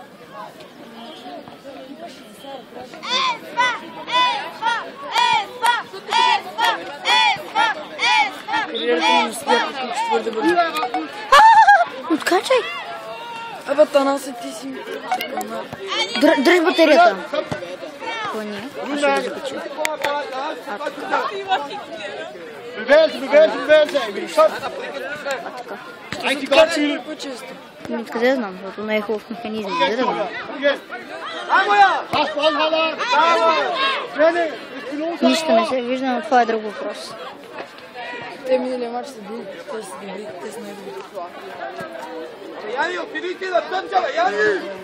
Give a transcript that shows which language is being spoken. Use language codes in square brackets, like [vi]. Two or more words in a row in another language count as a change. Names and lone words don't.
[bg] Кариерата ми успя, като твърде бързо. Откачай. Абе, Танасе, ти си ми... Дръж батерията. Това не е. Аз ще го закача. [da] Bevægelse. Kom. Rigtig godt, Philip. [bg] По-често. Откъде да знам, защото не е хубав механизъм. Къде да знам? Нищо не се вижда, но това е друг въпрос. Те миналия матч са били. Те са добри, те са най-добри. Яни, отидите да тънча, бе, Яни!